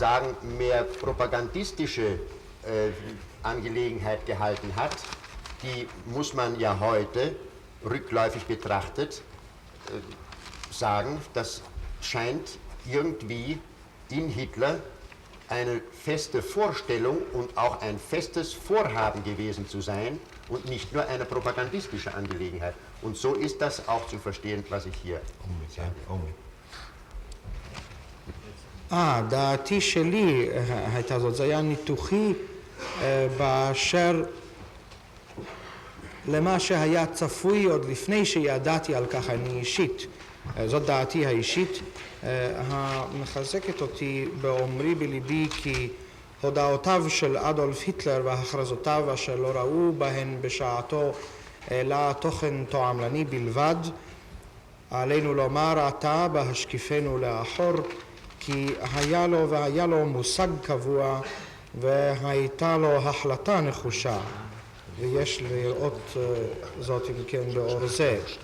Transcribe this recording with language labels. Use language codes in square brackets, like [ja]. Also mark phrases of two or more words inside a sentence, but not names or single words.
[de] sagen, mehr propagandistische Angelegenheit gehalten hat, die muss man ja heute rückläufig betrachtet sagen, das scheint irgendwie in Hitler eine feste Vorstellung und auch ein festes Vorhaben gewesen zu sein und nicht nur eine propagandistische Angelegenheit. Und so ist das auch zu verstehen, was ich hier sage. [he] דעתי שלי הייתה זאת, זה היה ניתוחי באשר למה שהיה צפוי עוד לפני שידעתי על כך אני אישית. זאת דעתי האישית, המחזקת אותי באומרי בליבי כי הודעותיו של אדולף היטלר והכרזותיו אשר לא ראו בהן בשעתו אלא תוכן תועמלני בלבד, עלינו לומר עתה בהשקיפנו לאחור כי היה לו מושג קבוע והייתה לו החלטה נחושה, ויש לראות זאת אם כן באור זה.